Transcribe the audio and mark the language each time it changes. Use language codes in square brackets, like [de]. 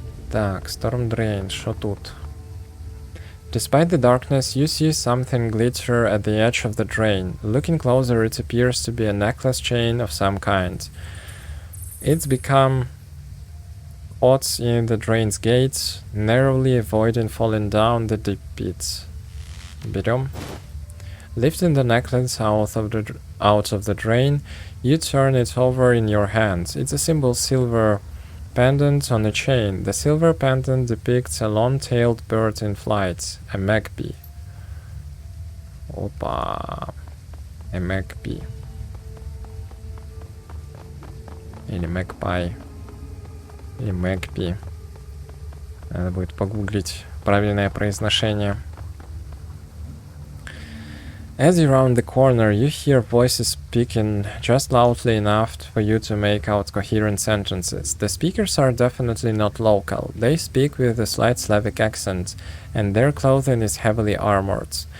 [ru] Так, Storm Drain, что тут? [en] Despite the darkness, you see something glitter at the edge of the drain. Looking closer, it appears to be a necklace chain of some kind. It's become caught in the drain's gate, narrowly avoiding falling down the deep pit. [ru] Берем. [en] Lifting the necklace out of the drain, you turn it over in your hands. It's a simple silver pendant on a chain. The silver pendant depicts a long-tailed bird in flight, a magpie. Опа. A magpie. [ru] Или magpie. Или magpie. Надо будет погуглить правильное произношение. [en] As you round the corner, you hear voices speaking just loudly enough for you to make out coherent sentences. The speakers are definitely not local. They speak with a slight Slavic accent, and their clothing is heavily armored.